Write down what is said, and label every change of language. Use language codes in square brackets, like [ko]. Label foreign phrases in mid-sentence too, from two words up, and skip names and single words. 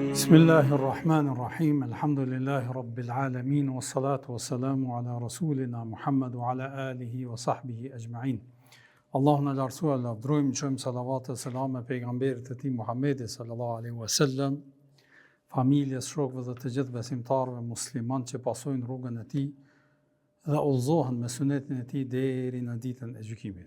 [ar] بسم الله الرحمن الرحيم، الحمد لله رب العالمين، والصلاة والسلام على رسولنا محمد وعلى آله وصحبه أجمعين. [sq] Allahu na lartësua, lavdrojmë, qojmë salavat e selam e pejgamberit e tij Muhammedi [ar] صلى الله عليه وسلم, [sq] familjes, shokëve dhe të gjithë besimtarëve musliman që pasojnë rrugën e tij dhe udhëzohen me sunetin e tij deri në ditën e gjykimit.